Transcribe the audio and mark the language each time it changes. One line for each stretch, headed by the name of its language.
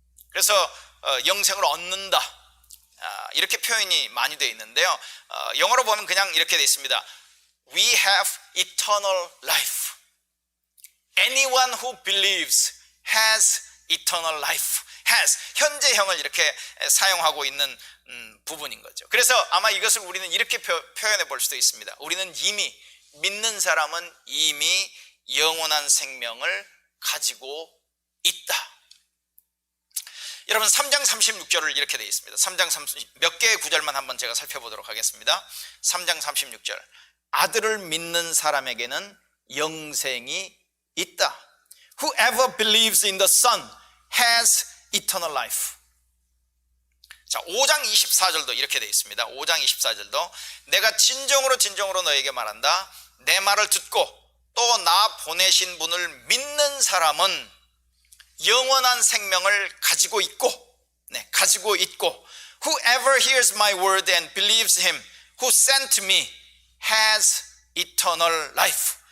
Korean: 그래서 영생을 얻는다, 이렇게 표현이 많이 되어 있는데요, 영어로 보면 그냥 이렇게 되어 있습니다.
English: We have eternal life. Anyone who believes has eternal life.
Korean: has, 현재형을 이렇게 사용하고 있는 부분인 거죠. 그래서 아마 이것을 우리는 이렇게 표현해 볼 수도 있습니다. 우리는 이미, 믿는 사람은 이미 영원한 생명을 가지고 있다. 여러분 3장 36절을 이렇게 되어 있습니다. 3장 30, 몇 개의 구절만 한번 제가 살펴보도록 하겠습니다. 3장 36절, 아들을 믿는 사람에게는 영생이 있다.
English: Whoever believes in the Son has eternal life.
Korean: 자, 5장 24절도 이렇게 되어 있습니다. 5장 24절도 내가 진정으로 너에게 말한다. 내 말을 듣고 또 나 보내신 분을 믿는 사람은 영원한 생명을 가지고 있고, 가지고 있고,
English: whoever hears my word and believes him who sent me has eternal life.